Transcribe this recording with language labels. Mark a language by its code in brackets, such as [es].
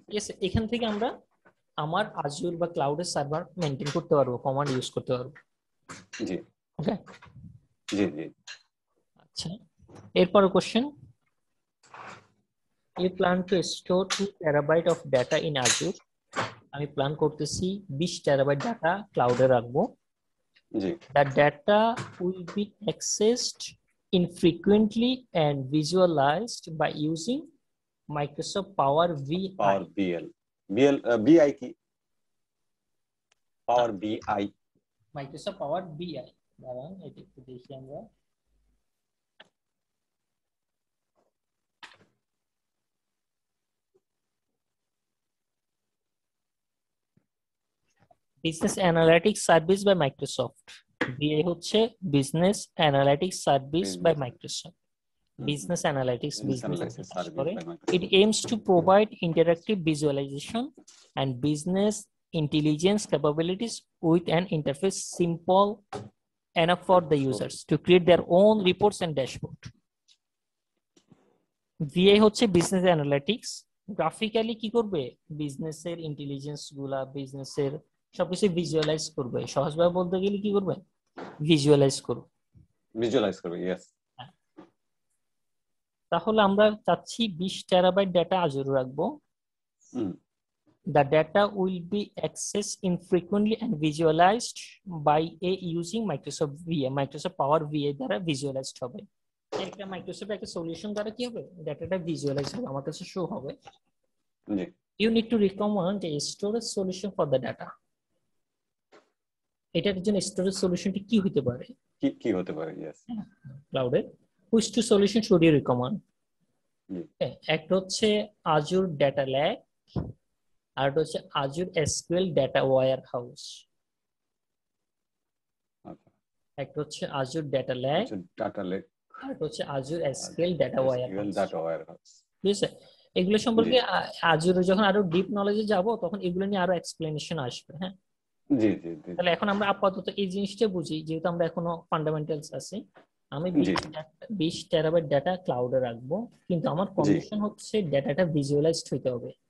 [bn] ঠিক আছে, এখান থেকে আমরা আমার আজুর বা ক্লাউডের সার্ভার মেইনটেইন করতে পারবো, কমান্ড ইউজ করতে পারবো। জি ওকে, জি জি আচ্ছা এরপর question, [en] You plan to store 2 terabyte of data in Azure. [bn] আমি প্ল্যান করতেছি 20 টেরাবাইট ডাটা ক্লাউডে রাখবো। জি [en] The data will be accessed infrequently and visualized by using Microsoft Power BI. [bn] পাওয়ার বিআই কি পাওয়ার বিআই Microsoft Power BI দাঁড়ান এটা একটু দেখি আমরা। [en] business analytics service by Microsoft, [bn] BA হচ্ছে [en] Business analytics service by Microsoft. Business analytics, business করে it aims to provide interactive visualization and business intelligence capabilities with an interface simple enough for the users to create their own reports and dashboard. [bn] VA হচ্ছে business analytics, graphically কি করবে? বিজনেসের intelligence গুলা, বিজনেসের সবকিছু visualise করবে। সহজভাবে বলতে গেলে কি করবে? ভিজুয়ালাইজ করবে। ইয়েস। তাহলে আমরা চাচ্ছি 20 টেরাবাইট ডাটা আজুরে রাখবো। [en] The data will be accessed infrequently and visualized by using Microsoft VA, Microsoft Power VA [bn] দ্বারা ভিজুয়ালাইজড হবে। একটা মাইক্রোসফট একটা সলিউশন দ্বারা কি হবে? ডাটাটা ভিজুয়ালাইজ হবে, আমার কাছে শো হবে। [en] You need to recommend a storage solution for the data. [bn] এটার জন্য স্টোরেজ সলিউশনটি কি হতে পারে? কি হতে পারে? Yes, ক্লাউডের [en] which two solution should you recommend? [bn] একটা হচ্ছে Azure Data Lake আর একটা হচ্ছে Azure SQL Data Warehouse। একটা হচ্ছে Azure Data Lake আর একটা হচ্ছে Azure SQL Data Warehouse। ঠিক আছে, এগুলো সম্পর্কে Azure যখন আরো ডিপ নলেজে যাব তখন এগুলো নিয়ে আরো এক্সপ্লেনেশন আসবে। হ্যাঁ জি জি। তাহলে এখন আমরা আপাতত এই জিনিসটা বুঝি, যেহেতু আমরা এখনো ফান্ডামেন্টালস আছে। আমি 20 টেরাবাইট ডাটা ক্লাউডে রাখবো, কিন্তু আমার কন্ডিশন হচ্ছে ডাটাটা ভিজুয়ালাইজড হতে হবে।